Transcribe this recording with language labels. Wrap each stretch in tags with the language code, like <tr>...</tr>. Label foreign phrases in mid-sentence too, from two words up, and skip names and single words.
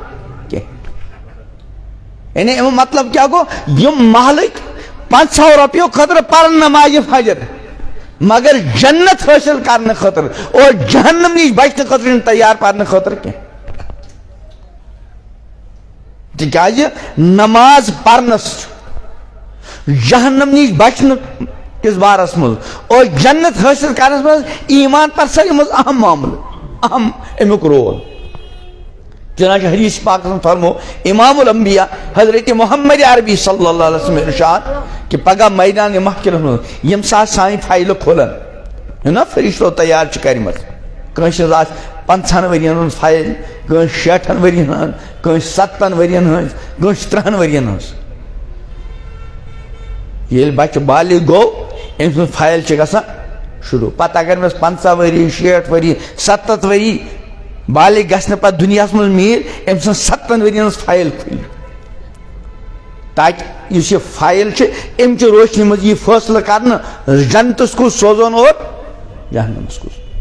<ks>کینٛہہ یعنی امیُک مطلب کیاہ گوٚو یِم محلٕکۍ 500 رۄپیو خٲطرٕ پرن نمازِ فجر مگر جنت حٲصِل کرنہٕ خٲطرٕ اور جہنم نِش بچنہٕ خٲطرٕ چھِنہٕ تیار پرنہٕ خٲطرٕ کینٛہہ تِکیازِ نماز پرنس جہنم نِش بچنہٕ کِس بارس منٛز اور جنت حٲصِل کرنس منٛز ایمان پرسری منٛز اہم معاملہٕ اہم امیُک رول چنانچہ حدیث پاک میں فرمو امام الانبیاء حضرت محمد عربی</ks> <ar>صلی اللہ علیہ وسلم</ar> <ks>ارشاد کہ پگہ میدان محشرس منٛز یم سات سانہِ فایلہٕ کھولن نا فرشتو تیار چھِ کٔرمٕژ کٲنٛسہِ آسہِ 50 ؤرین ہٕنٛز فایل کٲنٛسہِ 60 ؤرین ہٕنٛز کٲنٛسہِ 70 ؤرین ہٕنٛز کٲنٛسہِ 30 ؤرین ہٕنٛز ییٚلہِ بچہِ بالغ گوٚو أمۍ سٕنٛز فایل چھِ گژھان شروٗع پتہٕ اگر أمِس 50 ؤری 60 ؤری 70 ؤری بالغ گژھنہٕ پتہٕ دُنیاہس منٛز میٖل أمۍ سٕنٛز 70 ؤرین ہٕنٛز فایل کھُلہِ تاکہِ یُس یہِ فایل چھِ أمۍ چہِ روشنی منٛز یی فٲصلہٕ کرنہٕ جنتس کُس سوزون اور جہنمس کُس</ks>